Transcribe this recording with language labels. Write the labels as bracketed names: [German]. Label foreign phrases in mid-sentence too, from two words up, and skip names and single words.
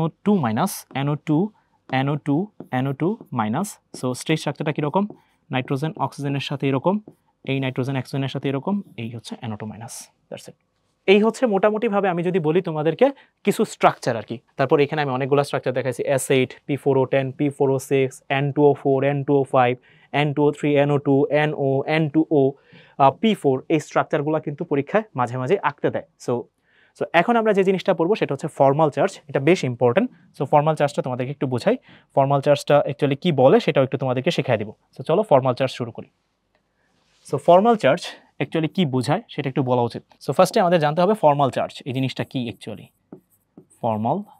[Bangla] NO2 [English] minus so straight structure-টা [Bangla] কীরকম নাইট্রোজেন অক্সিজেনের সাথে এরকম এই নাইট্রোজেন অক্সিজেনের সাথে এরকম এই হচ্ছে NO2 [English] minus that's it [Bangla] এই হচ্ছে মোটামুটিভাবে আমি যদি বলি তোমাদেরকে কিছু স্ট্রাকচার আর কি তারপর এখানে আমি অনেকগুলো স্ট্রাকচার দেখাইছি S8 P4O10 P4O6 N2O4 N2O5 N2O3 NO2 NO N2O P4 এই স্ট্রাকচারগুলো কিন্তু পরীক্ষায় মাঝে মাঝে আঁকতে দেয় সো এখন আমরা যে জিনিসটা পড়বো সেটা হচ্ছে [English] formal charge [Bangla] এটা বেশ [English] important so formal charge-টা [Bangla] তোমাদেরকে একটু বোঝাই [English] formal charge-টা actually [Bangla] কি বলে সেটাও একটু তোমাদেরকে শেখাই দিব সো চলো [English] formal charge [Bangla] শুরু করি [English] so formal charge actually [Bangla] কি বোঝায় সেটা একটু বলা উচিত [English] so first-এ [Bangla] আমাদের জানতে হবে [English] formal charge [Bangla] এই জিনিসটা কি [English] actually formal